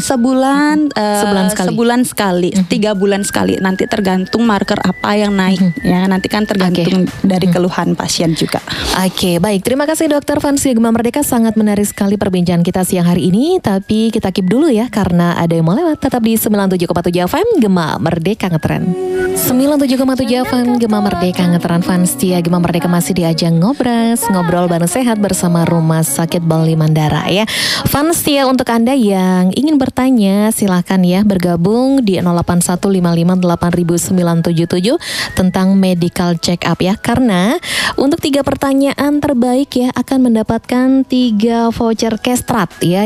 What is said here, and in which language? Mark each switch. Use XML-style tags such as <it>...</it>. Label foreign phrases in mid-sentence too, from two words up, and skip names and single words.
<id>Sebulan sekali, 3 bulan sekali. Nanti tergantung marker apa yang naik ya. Nanti kan tergantung dari keluhan pasien juga. Oke, baik. Terima kasih Dokter Vansia Gema Merdeka, sangat menarik sekali perbincangan kita siang hari ini. Tapi kita keep dulu ya karena ada yang mau lewat. Tetap di 97,7 FM Gema Merdeka Ngetren. 97,7 FM Gema Merdeka Ngetren. Vansia Gema Merdeka masih di ajang ngobrol bareng sehat bersama Rumah Sakit Bali Mandara ya. Vansia, untuk Anda yang ingin bertanya silahkan ya bergabung di 0815580977 tentang</id> <en>medical check up</en> <id>ya. Karena untuk 3 pertanyaan terbaik ya akan mendapatkan 3 voucher Kestrat ya.</id>